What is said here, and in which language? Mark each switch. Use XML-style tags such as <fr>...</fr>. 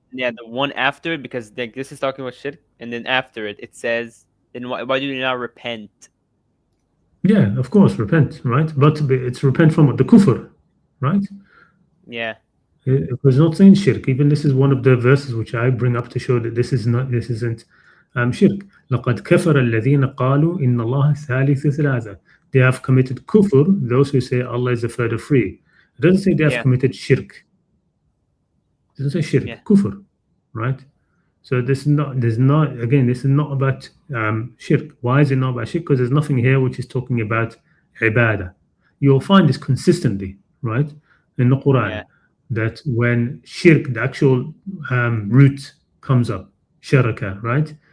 <en>yeah, the one after it, because like this is talking about shirk, and then after it says, then why do you not repent? Yeah, of course, repent, right? But it's repent from what? The kufr, right? Yeah. It was not saying shirk. Even this is one of the verses which I bring up to show that this isn't shirk.</en> <ar>لقد كفر الذين قالوا إن الله ثالث ثلاثة.</ar> <en>They have committed kufr, those who say Allah is the third of three. It doesn't say they have committed shirk. It doesn't say shirk, kufr, right? So this is not about shirk. Why is it not about shirk? Because there's nothing here which is talking about ibadah. You'll find this consistently, right, in the Quran, that when shirk, the actual root comes up, sharaka, right?</en>